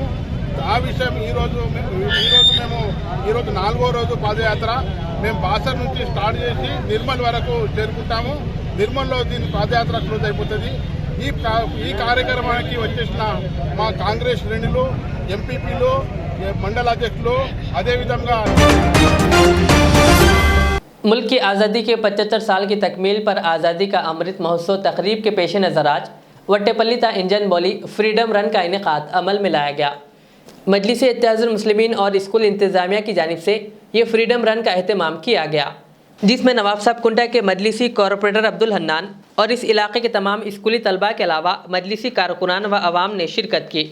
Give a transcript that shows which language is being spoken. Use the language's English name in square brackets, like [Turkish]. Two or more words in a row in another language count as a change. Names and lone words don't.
[Telugu] ఆ విషయం ఈరోజు మేము 4వ రోజు పాదయాత్ర మేము బాసర్ నుంచి స్టార్ట్ చేసి నిర్మల్ వరకు చేరుకుంటాము। నిర్మల్లో దీని పాదయాత్ర క్లోజ్ అయిపోతుంది। ఈ కార్యక్రమానికి వచ్చేసిన మా కాంగ్రెస్ శ్రేణులు, ఎంపీపీలు, మండలాధ్యక్షులు, అదేవిధంగా [Urdu] ملک کی آزادی کے 75 سال کی تکمیل پر آزادی کا امرت مہوتسو تقریب کے پیش نظر آج وٹے پلی تا انجن بولی [English] freedom run [Urdu] کا انعقاد عمل میں لایا گیا۔ مجلس اتحاد المسلمین اور اسکول انتظامیہ کی جانب سے یہ [English] freedom run [Urdu] کا اہتمام کیا گیا، جس میں نواب صاحب کنڈا کے مجلسی کارپوریٹر عبدالحنان اور اس علاقے کے تمام اسکولی طلباء کے علاوہ مجلسی کارکنان و عوام نے شرکت کی۔